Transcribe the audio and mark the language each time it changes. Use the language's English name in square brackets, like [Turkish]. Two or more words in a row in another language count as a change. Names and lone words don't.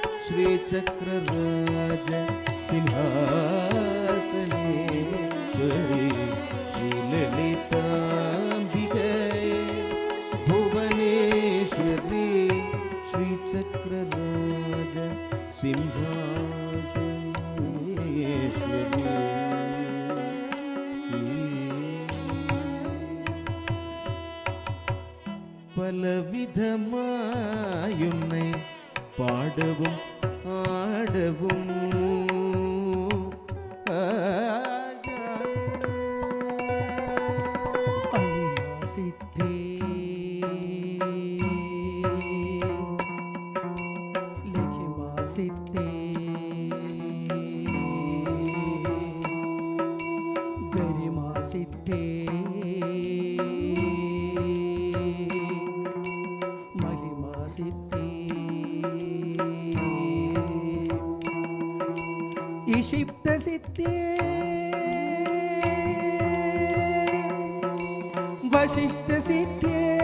[Sanskrit] श्रीचक्रराज सिंहासनेश्वरी श्रीललिताम्बिके भुवनेश्वरी श्रीचक्रराज सिंहासनेश्वरी [Tamil] பலவிதமாயுன்னை பாடவும் ஆடவும் [Sanskrit] സിദ്ധി ലിഖിമാ സിദ്ധി ഗരിമാ സിദ്ധി महिमा सिद्धि ईशिप्त सिद्धि वशिष्ठ सिद्धि